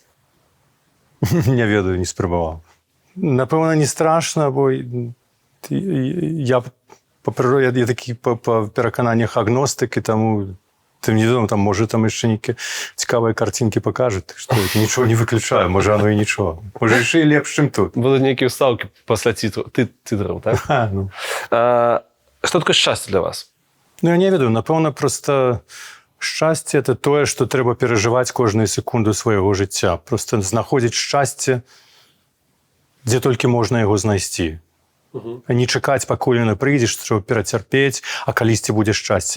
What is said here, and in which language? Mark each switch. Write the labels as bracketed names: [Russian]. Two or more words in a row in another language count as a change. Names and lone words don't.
[Belarusian] Не ведаю, не спрабаваў. Напэўна, не страшна, бо я По прыроде я такі па перакананнях агностыкі, таму ты не думаю, там можа там яшчэ нейкія цікавыя карцінкі пакажуць, што нічого не выключаю, можа оно і нічого. Можа яшчэ і лепш, чым тут. [Russian] Будут некие вставки после титров, так? Ну. Что такое счастье для вас? [Belarusian] Ну, я не ведаю, напэўна, проста шчасце – это тое, што трэба перажываць кожную секунду свайго жыцця. Проста знаходзіць шчасце, дзе толькі можна яго знайсці. Не чакаць, пакуль яно прыйдзе, што перацярпець, а калісьці будзе шчасце.